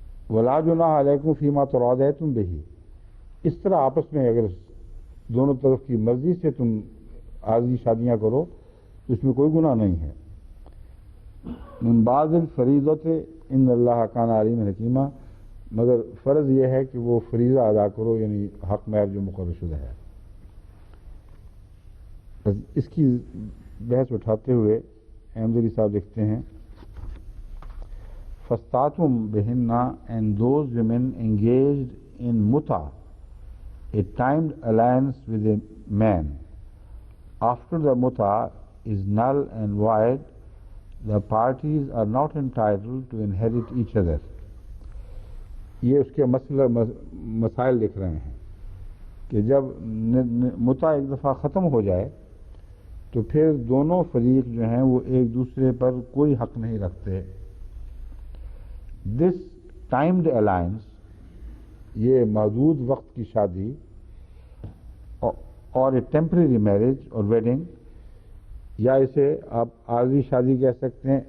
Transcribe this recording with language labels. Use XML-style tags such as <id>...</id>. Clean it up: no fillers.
<ar>وَلَا جُنَاحَ عَلَيْكُمْ فِيمَا تَرَاضَيْتُمْ بِهِ،</ar> <ur>اس طرح آپس میں اگر دونوں طرف کی مرضی سے تم عارضی شادیاں کرو تو اس میں کوئی گناہ نہیں ہے.</ur> <ar>من بعض الفریضۃ ان اللہ کان علیما حکیما،</ar> <ur>مگر فرض یہ ہے کہ وہ فریضہ ادا کرو، یعنی حق مہر جو مقرر شدہ ہے. اس کی بحث اٹھاتے ہوئے احمدی صاحب لکھتے ہیں</ur> <ar>فَاسْتَعْتُمْ بِهِنَّ</ar> <en>and those women engaged in muta, a timed alliance with a man. After the muta is null and void, the parties are not entitled to inherit each other.</en> <ur>یہ اس کے مسائل لکھ رہے ہیں کہ جب متا ایک دفعہ ختم ہو جائے تو پھر دونوں فریق جو ہیں وہ ایک دوسرے پر کوئی حق نہیں رکھتے. دس ٹائمڈ الائنس، یہ محدود وقت کی شادی اور اے ٹیمپریری میرج اور ویڈنگ، یا اسے آپ عارضی شادی کہہ سکتے ہیں.</ur>